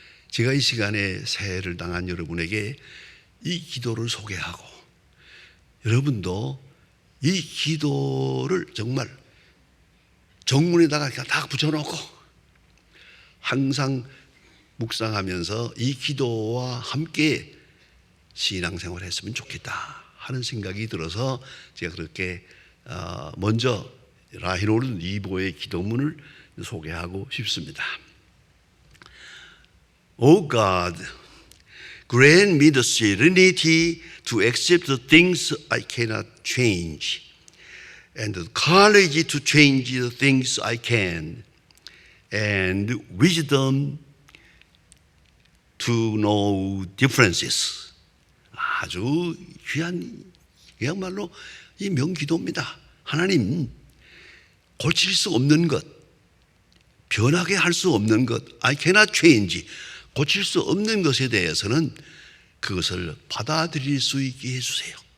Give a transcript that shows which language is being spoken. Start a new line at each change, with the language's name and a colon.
Korean: 제가 이 시간에 새해를 당한 여러분에게 이 기도를 소개하고 여러분도 이 기도를 정말 정문에다가 딱 붙여놓고 항상 묵상하면서 이 기도와 함께 신앙생활을 했으면 좋겠다 하는 생각이 들어서 제가 그렇게 먼저 라인홀드 니보의 기도문을 소개하고 싶습니다.
English: Oh God, grant me the serenity to accept the things I cannot change and the courage to change the things I can and wisdom to know differences.
Korean: 아주 귀한 그야말로 이 명기도입니다. 하나님, 고칠 수 없는 것, 변하게 할 수 없는 것,
English: I cannot change,
Korean: 고칠 수 없는 것에 대해서는 그것을 받아들일 수 있게 해주세요.